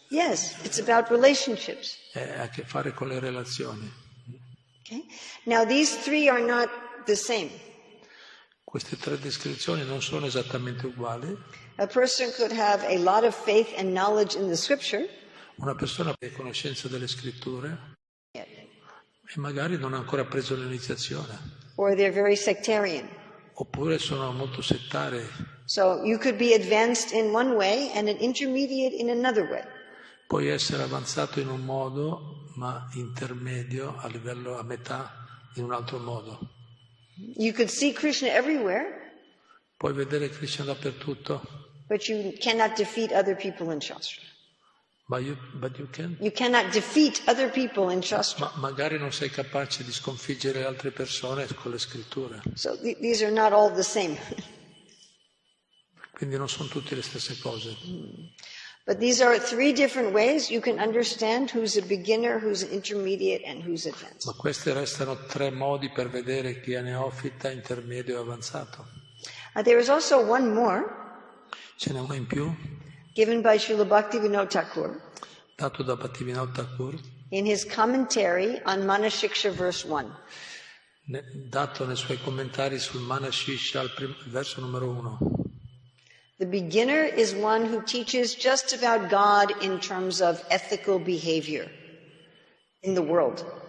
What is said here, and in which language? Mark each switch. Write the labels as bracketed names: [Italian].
[English] Yes, it's about relationships. [Italian] Ha a che fare con le relazioni. Okay? [English] Now, these 3 are not the same. [Italian] Queste 3 descrizioni non sono esattamente uguali. [English] A person could have a lot of faith and knowledge in the scripture, [Italian] Una persona ha conoscenza delle scritture e magari non ha ancora preso l'iniziazione, [English] or they're very sectarian. [Italian] oppure sono molto settari. [English] So you could be advanced in one way and an intermediate in another way. [Italian] Puoi essere avanzato in un modo, ma intermedio a livello a metà in un altro modo. [English] You could see Krishna everywhere, [Italian] Puoi vedere Krishna dappertutto, [English] but you cannot defeat other people in Shastra. but you can. You cannot defeat other people in Shastra. [Italian] Ma magari non sei capace di sconfiggere altre persone con le scritture. [English] So these are not all the same. [Italian] Quindi non sono tutte le stesse cose. [English] But these are 3 different ways you can understand who's a beginner, who's an intermediate, and who's advanced. [Italian] Ma questi restano 3 modi per vedere chi è neofita, intermedio e avanzato. [English] There is also one more, [Italian] Ce n'è uno in più, [English] given by Srila Bhaktivinoda Thakur [Italian] dato da Bhaktivinoda Thakur, [English] in his commentary on Manashiksha verse 1. [Italian] dato nei suoi commentari sul Manashisha, al verso numero 1. [English] The beginner is one who teaches just about God in terms of ethical behavior in the world.